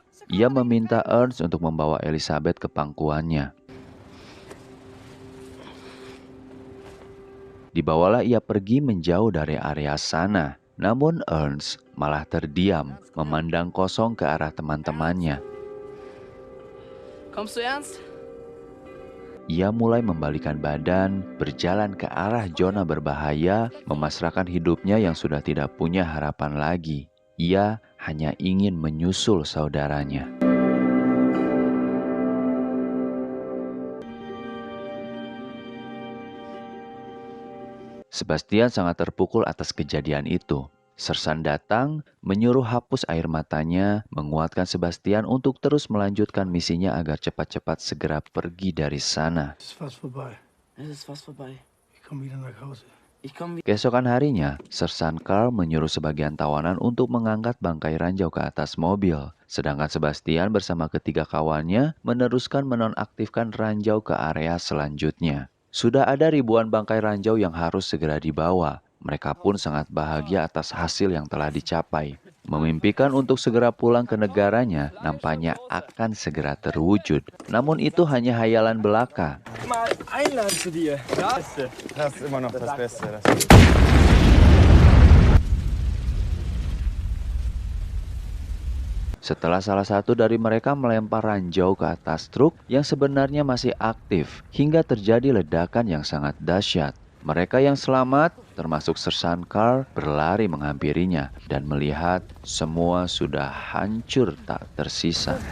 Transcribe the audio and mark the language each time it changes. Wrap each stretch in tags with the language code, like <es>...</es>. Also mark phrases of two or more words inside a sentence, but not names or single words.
<id>Ia meminta Ernst untuk membawa Elizabeth ke pangkuannya. Dibawalah ia pergi menjauh dari area sana. Namun Ernst malah terdiam, memandang kosong ke arah teman-temannya.</id> <de>Kommst du ernst?</de> <id>Ia mulai membalikan badan, berjalan ke arah zona berbahaya, memasrahkan hidupnya yang sudah tidak punya harapan lagi. Ia hanya ingin menyusul saudaranya. Sebastian sangat terpukul atas kejadian itu. Sersan datang, menyuruh hapus air matanya, menguatkan Sebastian untuk terus melanjutkan misinya agar cepat-cepat segera pergi dari sana.</id> <de>Es ist fast vorbei. Es ist fast vorbei. Ich komme wieder nach Hause. Ich komme</de> <id>Keesokan harinya, Sersan Carl menyuruh sebagian tawanan untuk mengangkat bangkai ranjau ke atas mobil. Sedangkan Sebastian bersama ketiga kawannya meneruskan menonaktifkan ranjau ke area selanjutnya. Sudah ada ribuan bangkai ranjau yang harus segera dibawa. Mereka pun sangat bahagia atas hasil yang telah dicapai. Memimpikan untuk segera pulang ke negaranya nampaknya akan segera terwujud. Namun itu hanya hayalan belaka.</id> <de>Mal einladen zu dir. Das ist immer noch das Beste.</de> <id>Setelah salah satu dari mereka melempar ranjau ke atas truk yang sebenarnya masih aktif, hingga terjadi ledakan yang sangat dahsyat. Mereka yang selamat, termasuk Sersan Carl, berlari menghampirinya dan melihat semua sudah hancur tak tersisa.</id>